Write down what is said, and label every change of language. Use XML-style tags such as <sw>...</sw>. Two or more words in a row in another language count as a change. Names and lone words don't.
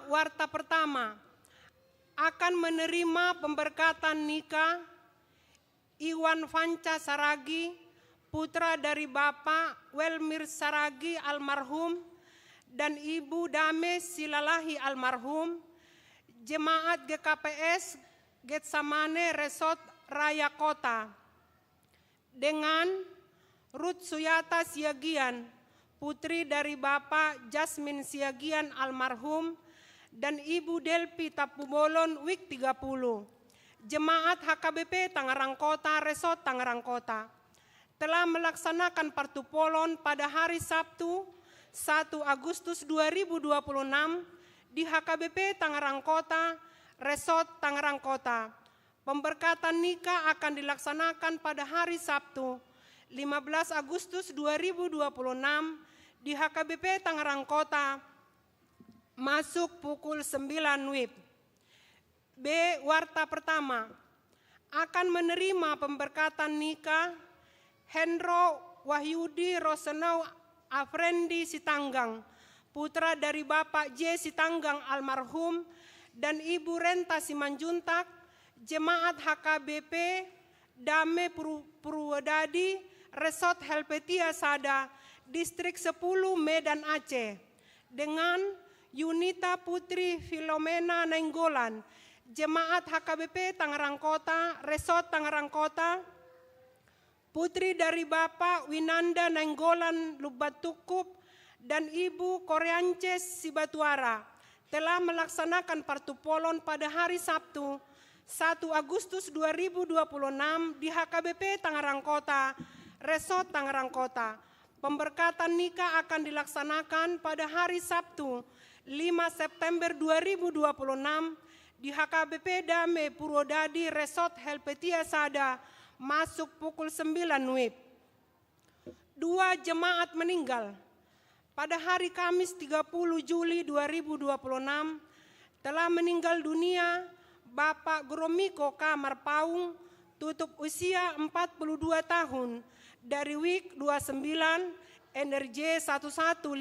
<id>Warta pertama. Akan menerima pemberkatan nikah Iwan Fanca Saragi, putra dari Bapak Welmir Saragi almarhum dan Ibu Dame Silalahi almarhum, Jemaat GKPS Getsamane Resort Raya Kota, dengan Ruth Suyata Siagian, putri dari Bapak Jasmine Siagian almarhum dan Ibu Delpi Tapubolon Wik 30, Jemaat HKBP Tangerang Kota Resort Tangerang Kota, telah melaksanakan partupolon pada hari Sabtu 1 Agustus 2026 di HKBP Tangerang Kota Resort Tangerang Kota. Pemberkatan nikah akan dilaksanakan pada hari Sabtu 15 Agustus 2026 di HKBP Tangerang Kota, masuk pukul 9 WIB. B. Warta pertama. Akan menerima pemberkatan nikah Hendro Wahyudi Rosenau Afrendi Sitanggang, putra dari Bapak J. Sitanggang almarhum dan Ibu Renta Simanjuntak, Jemaat HKBP Dame Purwodadi Resort Helvetia Sada, Distrik 10 Medan Aceh, dengan Yunita Putri Filomena Nainggolan, Jemaat HKBP Tangerang Kota Resort Tangerang Kota, putri dari Bapak Winanda Nainggolan Lubatukup dan Ibu Koreances Sibatuara, telah melaksanakan partupolon pada hari Sabtu 1 Agustus 2026 di HKBP Tangerang Kota Resort Tangerang Kota. Pemberkatan nikah akan dilaksanakan pada hari Sabtu 5 September 2026 di HKBP Dame Purwodadi Resort Helvetia Sada, masuk pukul 9 WIB. 2. Jemaat meninggal. Pada hari Kamis 30 Juli 2026 telah meninggal dunia Bapak Gromiko Kamar Paung, tutup usia 42 tahun, dari WIK 29 NRJ 1158.</id>